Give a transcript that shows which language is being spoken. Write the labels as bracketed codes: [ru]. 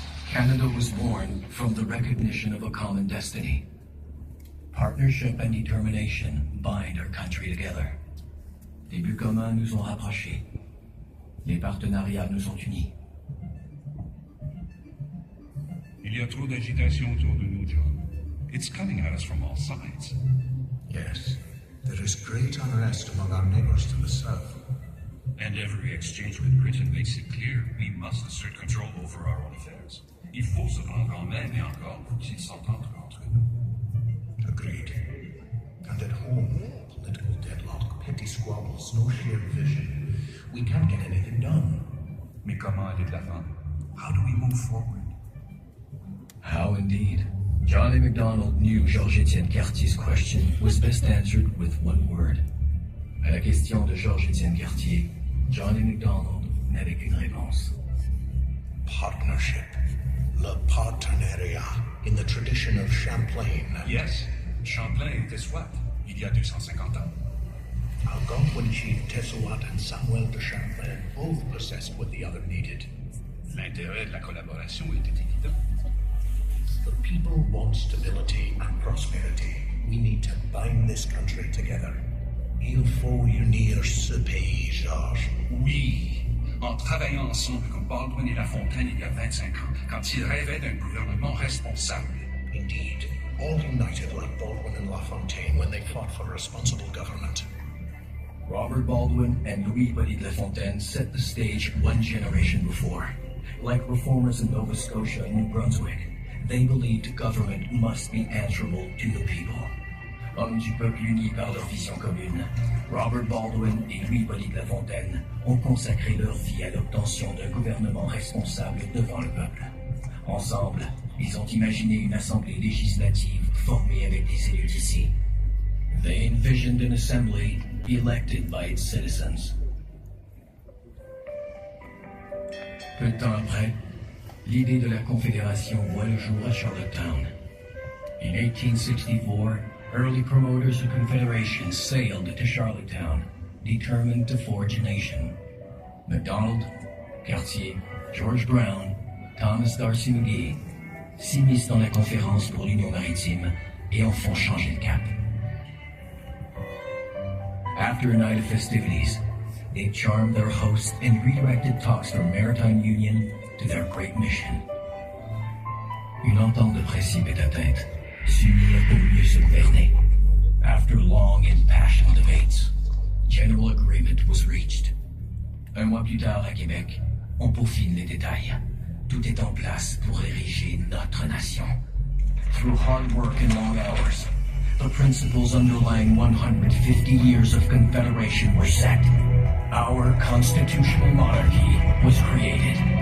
[en] Canada was born from the recognition of a common destiny. Partnership and determination bind our country together. [fr] Les buts communs nous ont rapprochés. Les partenariats nous ont unis. Il y a trop d'agitation autour de nous, John. [en] It's coming at us from all sides. Yes, there is great unrest among our neighbors to the south. And every exchange with Britain makes it clear we must assert control over our own affairs. [fr] Il faut se prendre en main, mais encore faut-il s'entendre entre nous. [en] Agreed. And at home, political deadlock, petty squabbles, no shared vision. We can't get anything done. [fr] Mais comment aller de l'avant? [en] How do we move forward? How indeed. Johnny MacDonald knew Georges-Étienne Cartier's question was best answered with one word. [fr] À la question de Georges-Étienne Cartier, Johnny MacDonald n'avait qu'une réponse. [en] Partnership. [fr] Le partenariat. [en] In the tradition of Champlain. Yes, [fr] Champlain était Swat, il y a 250 ans. [en] Algonquin chief Tessouat and Samuel de Champlain both possessed what the other needed. [fr] L'intérêt de la collaboration était évident. [en] The people want stability and prosperity. We need to bind this country together. [fr] Il faut unir ce pays, Georges. Oui, en travaillant ensemble comme Baldwin et La Fontaine il y a 25 ans, quand ils rêvaient d'un gouvernement responsable. [en] Indeed, all united like Baldwin and LaFontaine when they fought for responsible government. Robert Baldwin and Louis-Hippolyte Lafontaine set the stage one generation before. Like reformers in Nova Scotia and New Brunswick, they believed government must be answerable to the people. [fr] Hommes du peuple unis par leur vision commune, Robert Baldwin et Louis-Hippolyte Lafontaine ont consacré leur vie à l'obtention d'un gouvernement responsable devant le peuple. Ensemble, ils ont imaginé une assemblée législative formée avec des élus d'ici. [en] They envisioned an assembly elected by its citizens. [fr] Peu de temps après, l'idée de la Confédération voit le jour à Charlottetown. [en] In 1864, early promoters of Confederation sailed to Charlottetown, determined to forge a nation. [fr] MacDonald, Cartier, George Brown, Thomas D'Arcy McGee s'immiscent dans la conférence pour l'Union maritime et en font changer le cap. [en] After a night of festivities, they charmed their hosts and redirected talks from maritime union to their great mission. [fr] Une entente de principe est atteinte, s'unir pour mieux se gouverner. [en] After long impassioned debates, general agreement was reached. [fr] Un mois plus tard à Québec, on peaufine les détails. Tout est en place pour ériger notre nation. [en] Through hard work and long hours, the principles underlying 150 years of Confederation were set. Our constitutional monarchy was created.